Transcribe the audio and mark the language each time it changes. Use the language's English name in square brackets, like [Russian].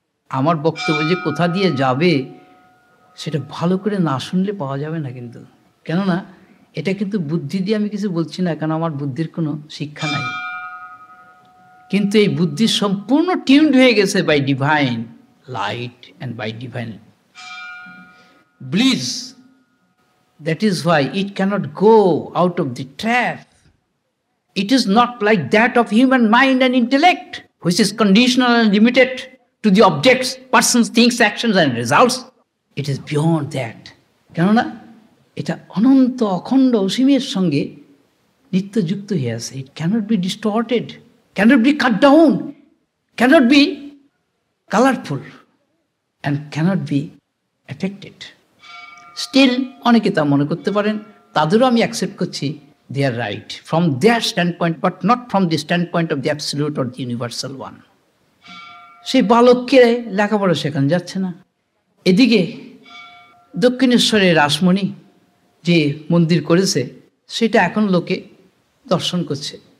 [Bangla] আমার বক্তব্য যে কোথা দিয়ে যাবে সেটা ভালো করে না শুনলে পাওয়া যাবে না কিন্তু। কেননা এটা কিন্তু বুদ্ধি দিয়ে আমি কিছু বলছি না, কারণ আমার বুদ্ধির কোনো শিক্ষা নাই। কিন্তু এই বুদ্ধি সম্পূর্ণ টিউনড হয়ে গেছে [English] By divine light and by divine bliss. That is why it cannot go out of the trap. It is not like that of human mind and intellect, which is conditional and limited to the objects, persons, things, actions and results. It is beyond that. [Bangla] কেননা এটা অনন্ত অখণ্ড অসীমের সঙ্গে নিত্যযুক্ত হয়ে আছে। [English] It cannot be distorted, cannot be cut down, cannot be colorful and cannot be affected. Still [Bangla] অনেকে তা মনে করতে পারেন, তাদেরও আমি অ্যাকসেপ্ট করছি, [English] They are right from their stand point, but not from the stand point of the absolute or the universal one. [Bangla] সেই বালককে লেখাপড়া শেখানো যাচ্ছে না। এদিকে দক্ষিণেশ্বরে রাসমণি যে মন্দির করেছে সেটা এখন লোকে দর্শন করছে।